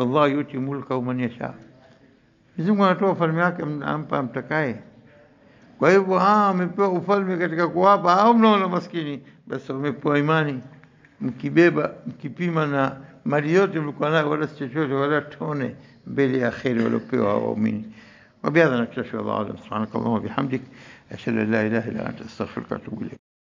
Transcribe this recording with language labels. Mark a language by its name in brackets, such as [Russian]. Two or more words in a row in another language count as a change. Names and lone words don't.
[Arabic] والله يؤتي ملكه من يشاء, [Swahili] Mwenyezi Mungu anatoa ufalme wake, ampa mtakaye. Kwa hivyo amepewa ufalme katika kuwapa au mnaona maskini, basi wamepewa imani. Mkibeba mkipima na mali yote mlikuwa nayo, wala si chochote, wala tone mbele ya kheri waliopewa waumini. [Arabic] وبهذا نكتفي. الله أعلم. سبحانك اللهم وبحمدك أشهد أن لا إله إلا أنت أستغفرك وأتوب إليك.